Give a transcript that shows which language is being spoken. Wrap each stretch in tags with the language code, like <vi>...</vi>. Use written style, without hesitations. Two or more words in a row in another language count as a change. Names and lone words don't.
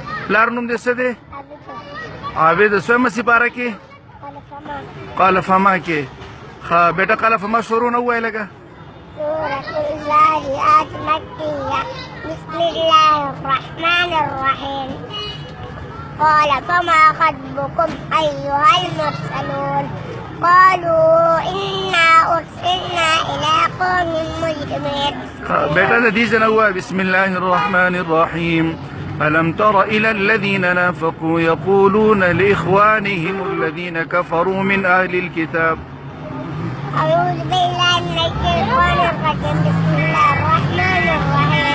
<ps>پلار نوم دې څه دی؟ عابد. سویمه سپاره کې قال فما کې. ښه بیټه قال فما شروع نه ووایه لږه.</ps> <ar>سورة الذاريات مكية. بسم الله الرحمن الرحيم. قال فما خطبكم أيها المرسلون قالوا إنا أرسلنا إلى قوم مجرمين.</ar> <ps>بیٹا د دې ځای نه ووایه</ps> <ar>بسم الله الرحمن الرحيم. ألم تر إلى الذين نافقوا يقولون لإخوانهم الذين كفروا من أهل الكتاب. أعوذ بالله من الشيطان الرجيم. بسم الله الرحمن الرحيم.</ar>